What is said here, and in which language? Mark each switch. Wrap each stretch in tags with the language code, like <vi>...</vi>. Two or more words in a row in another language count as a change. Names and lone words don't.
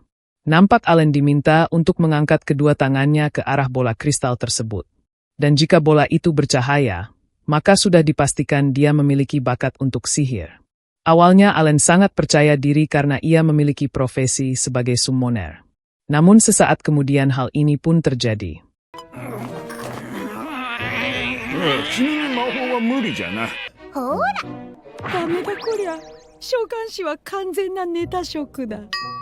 <id>Nampak Allen diminta untuk mengangkat kedua tangannya ke arah bola kristal tersebut. Dan jika bola itu bercahaya, maka sudah dipastikan dia memiliki bakat untuk sihir. Awalnya Allen sangat percaya diri karena ia memiliki profesi sebagai summoner. Namun sesaat kemudian hal ini pun terjadi.</id> <ja>君に魔法は無理じゃな。ダメだこりゃ。召喚師は完全なネタ職だ。</ja>